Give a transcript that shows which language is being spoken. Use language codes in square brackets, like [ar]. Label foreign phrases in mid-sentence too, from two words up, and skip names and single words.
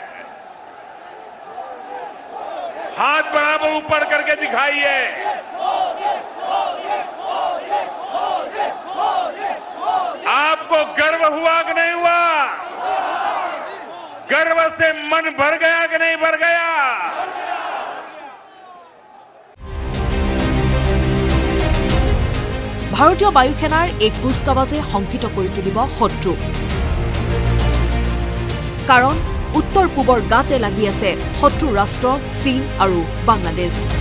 [hi] हाथ बराबर ऊपर करके दिखाइए। आपको गर्व हुआ कि नहीं हुआ? गर्व से मन भर गया कि नहीं भर गया? [as] ভাৰতীয় বায়ুসেনাৰ এই কুচকাৱাজে শংকিত কৰি তুলিব শত্ৰুক। কাৰণ উত্তৰ পূবৰ গাতে লাগি আছে শত্ৰু ৰাষ্ট্ৰ চীন আৰু বাংলাদেশ।